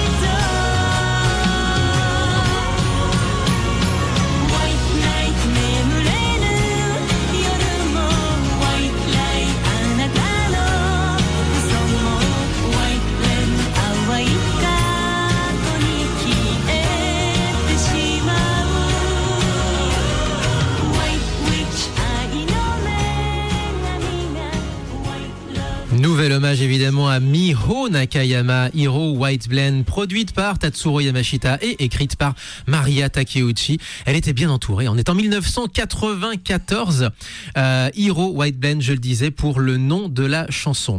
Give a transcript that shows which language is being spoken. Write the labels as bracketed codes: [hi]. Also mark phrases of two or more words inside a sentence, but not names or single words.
[en] White night [ja] 眠れぬ夜も [en] White light [ja] あなたの嘘も [en] White blend [ja] 淡い過去に消えてしまう [en] White witch [ja] 愛の女神が [en] White love [fr] Nouvel hommage évidemment à Miho Nakayama, Hiro White Blend, produite par Tatsuro Yamashita et écrite par Maria Takeuchi. Elle était bien entourée. On est en 1994. Hiro White Blend, je le disais, pour le nom de la chanson.